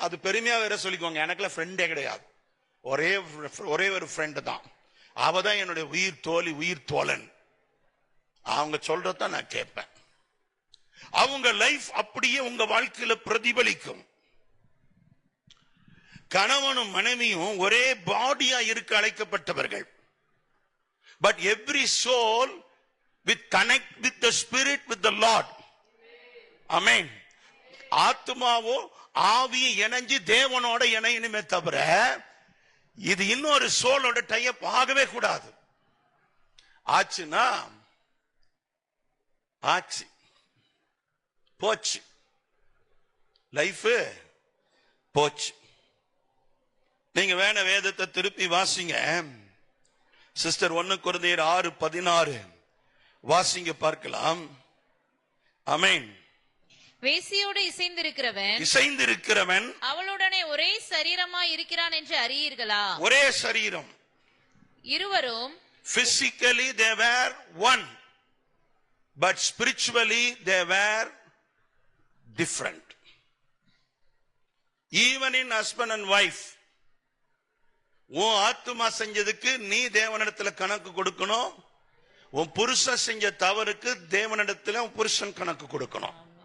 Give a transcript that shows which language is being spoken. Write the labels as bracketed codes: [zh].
[ta] அது பெருமையா வேற சொல்லிக்கோங்க, எனக்குலாம் ஃப்ரெண்டே கிடையாது, ஒரே ஒரு ஃப்ரெண்டு தான், அவதான் என்னுடைய உயிர் தோழி, உயிர் தோழன். அவங்க சொல்றதான் நான் கேட்பேன். அவங்க லைஃப் அப்படியே உங்க வாழ்க்கையில பிரதிபலிக்கும். கணவனும் மனைவியும் ஒரே பாடியா இருக்க அழைக்கப்பட்டவர்கள். [en] But every soul with connect with the spirit with the Lord. [ta] ஆமென். ஆத்மாவோ ஆவியை இணைஞ்சு தேவனோட இணையணுமே தவிர இது இன்னொரு சோலோட டைப் ஆகவே கூடாது. ஆச்சுன்னா ஆச்சு, போச்சு, லைஃப் போச்சு. நீங்க வேண வேதத்தை திருப்பி வாசிங்க. சிஸ்டர் 1 கொரிந்தியர் 6:16 வாசிங்க, பார்க்கலாம். ஆமென். வேசியோடு இசைந்திருக்கிறவன் அவளுடனே ஒரே சரீரமாய் இருக்கிறான் என்று அறியீர்களா? ஒரே சரீரம். இருவரும் [en] physically they were one, but spiritually they were different. Even in husband and wife, [ta] உன் ஆத்துமா செஞ்சதுக்கு நீ தேவனிடத்துல கணக்கு கொடுக்கணும். உன் புருஷன் செஞ்ச தவறுக்கு தேவனிடத்துல உன் புருஷன் கணக்கு கொடுக்கணும்.